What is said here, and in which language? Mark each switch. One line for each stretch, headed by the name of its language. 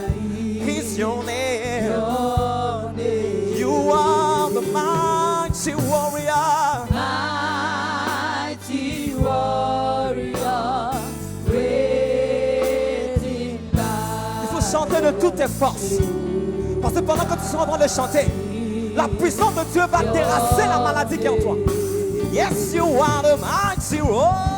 English: He's your name. You are the mighty warrior. Mighty warrior, great in battle.
French: Il faut chanter de toutes tes forces. Parce que pendant que tu seras en train de chanter, la puissance de Dieu va terrasser la maladie qui est en toi.
English: Yes, you are the mighty warrior.